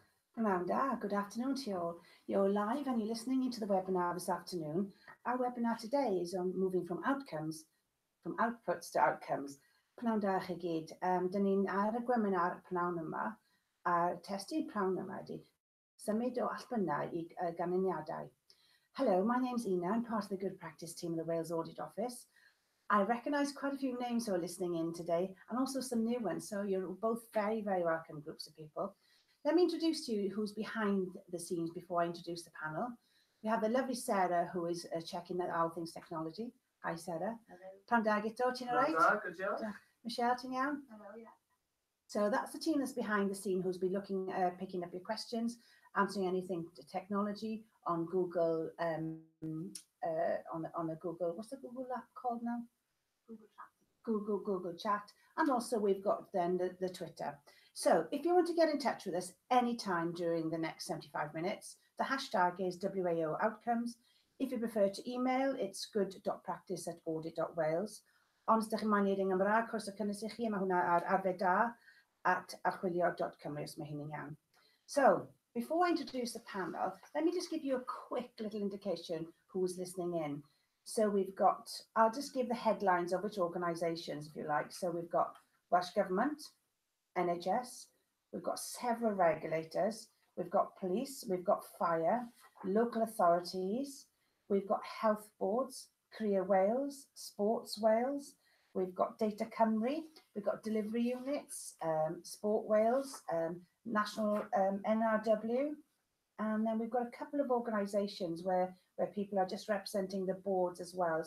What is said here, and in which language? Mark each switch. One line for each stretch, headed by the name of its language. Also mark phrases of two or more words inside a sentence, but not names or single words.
English: Amanda, good afternoon to you all. You're live and you're listening into the webinar this afternoon. Our webinar today is on moving from outputs to outcomes.
Welsh: Pnawn da chi gyd. Dyn ni'n ar y webinar pnawn yma, a'r testun pnawn yma ydy symud o allbynnau I ganlyniadau.
English: Hello, my name's Ina. I'm part of the Good Practice team of the Wales Audit Office. I recognise quite a few names who are listening in today and also some new ones, so you're both very, very welcome groups of people. Let me introduce to you who's behind the scenes before I introduce the panel. We have the lovely Sarah, who is checking out all things technology. Hi, Sarah. Hello.
Welsh: Pnawn da gyda, ti'n
English: all right? Good job. Michelle,
Welsh: ti'n iawn?
English: Hello, yeah. So that's the team that's behind the scene who's been looking, picking up your questions, answering anything to technology on Google, on a Google, what's the Google app called now? Google Chat. Google Chat, and also we've got then the Twitter. So if you want to get in touch with us anytime during the next 75 minutes, the hashtag is WAO Outcomes. If you prefer to email, it's good.practice@audit.wales.
Welsh: Ond os ydych chi'n moyn yn Gymraeg, cwrs o cynnes I chi, mae hwnna ar arfer da at archwilio.cymru os mae hynny'n iawn.
English: So, before I introduce the panel, let me just give you a quick little indication who's listening in. So we've got, I'll just give the headlines of which organisations, if you like. So we've got Welsh Government, NHS, we've got several regulators, we've got police, we've got fire, local authorities, we've got health boards, Career Wales, Sports Wales, we've got Data Cymru, we've got delivery units, Sport Wales, National NRW, and then we've got a couple of organisations where people are just representing the boards as well.